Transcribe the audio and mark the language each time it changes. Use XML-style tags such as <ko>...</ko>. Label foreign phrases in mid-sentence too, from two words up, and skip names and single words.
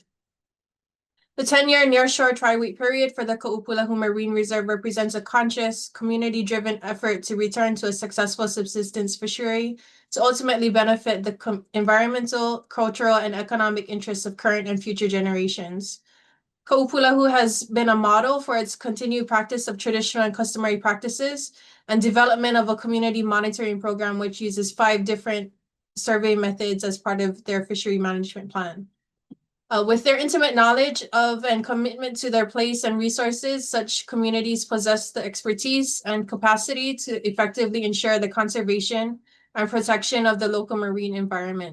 <en>The 10-year nearshore tri-week period for the Kaʻūpūlehu Marine Reserve represents a conscious, community-driven effort to return to a successful subsistence fishery to ultimately benefit the environmental, cultural, and economic interests of current and future generations. Kaʻūpūlehu has been a model for its continued practice of traditional and customary practices and development of a community monitoring program which uses 5 different survey methods as part of their fishery management plan. With their intimate knowledge of and commitment to their place and resources, such communities possess the expertise and capacity to effectively ensure the conservation and protection of the local marine environment.</en>